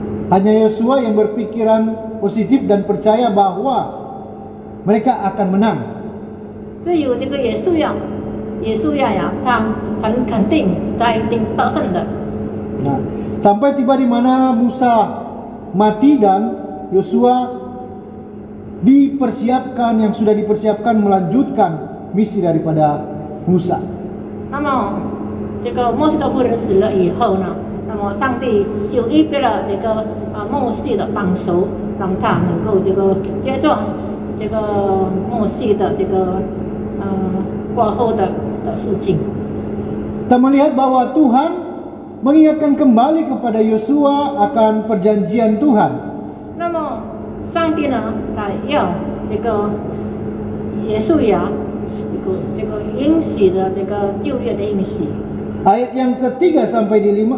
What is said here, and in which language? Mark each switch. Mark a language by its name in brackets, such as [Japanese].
[Indonesian] Hanya Yosua yang berpikiran positif dan percaya bahwa mereka akan menang. [Chinese] 只有这个约书亚呀，他很肯定他一定得胜的。 [Indonesian] Nah, sampai tiba di mana Musa mati dan Yosua yang sudah dipersiapkan melanjutkan misi daripada Musa. [Chinese] 那么这个摩西的夫人死了以后呢，那么上帝就预备了这个摩西的帮手，让他能够这个接着这个摩西的这个过后的事情。 [Indonesian] Kita melihat bahwa Tuhan mengingatkan kembali kepada Yosua akan perjanjian Tuhan. [Chinese] 那么上帝呢，他要这个约书亚这个应许的这个旧约的应许。 [Indonesian] Ayat yang ketiga sampai 5,